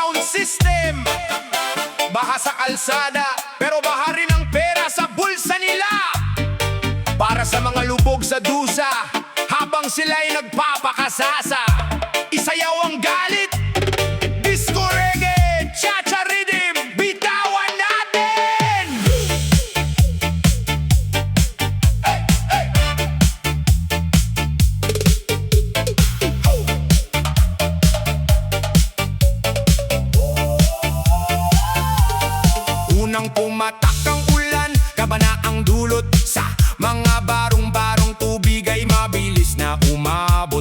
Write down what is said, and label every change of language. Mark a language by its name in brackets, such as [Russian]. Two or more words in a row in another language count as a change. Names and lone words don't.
[Filipino] system. Baha sa kalsada, pero baha rin ang pera sa bulsa nila. Para sa mga lubog sa dusa, habang sila'y nagpapakasasa. Isayaw ang galit, [English] disco reggae, cha-cha rhythm, [Filipino] bitawan natin! Unang pumatak ang ulan, kabana ang dulot sa mga barong-barong tubig ay mabilis na umabot.